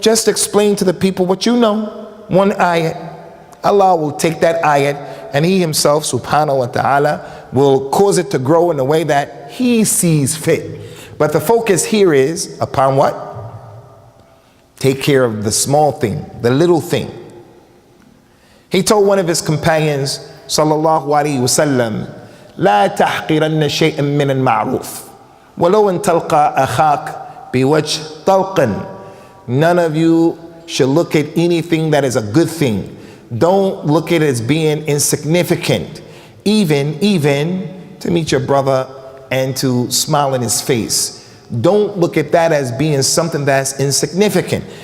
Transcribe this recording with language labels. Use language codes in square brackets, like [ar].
[en] Just explain to the people what you know. One ayat. Allah will take that ayat, and He Himself, subhanahu wa ta'ala, will cause it to grow in a way that He sees fit. But the focus here is upon what? Take care of the small thing, the little thing. He told one of his companions, [ar] sallallahu alayhi wa sallam, لا تحقرن شيئا من المعروف ولو أن تلقى أخاك بوجه طلق. [en] None of you should look at anything that is a good thing. Don't look at it as being insignificant. Even to meet your brother and to smile in his face. Don't look at that as being something that's insignificant.